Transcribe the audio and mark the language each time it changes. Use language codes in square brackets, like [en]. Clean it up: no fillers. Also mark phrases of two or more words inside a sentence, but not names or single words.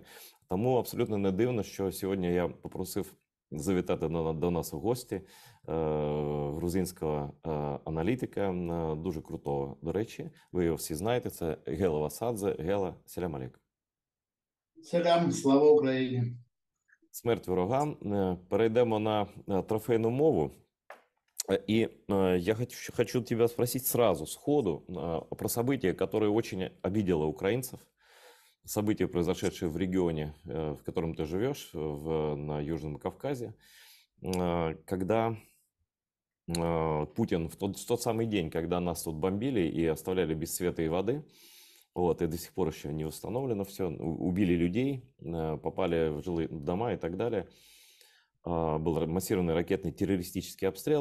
[uk] Тому абсолютно не дивно, що сьогодні я попросив завітати до нас у гості грузинського аналітика, дуже крутого, до речі. Ви його всі знаєте, це Гела Васадзе. Гела, [ar] سلام عليكم. [uk] Селям, слава Україні. Смерть ворогам. Перейдемо на трофейну мову. [ru] И я хочу тебя спросить сразу, сходу, про событие, которое очень обидело украинцев. События, произошедшие в регионе, в котором ты живешь, на Южном Кавказе, когда Путин в тот самый день, когда нас тут бомбили и оставляли без света и воды, и до сих пор еще не установлено все, убили людей, попали в жилые дома и так далее, был массированный ракетный террористический обстрел.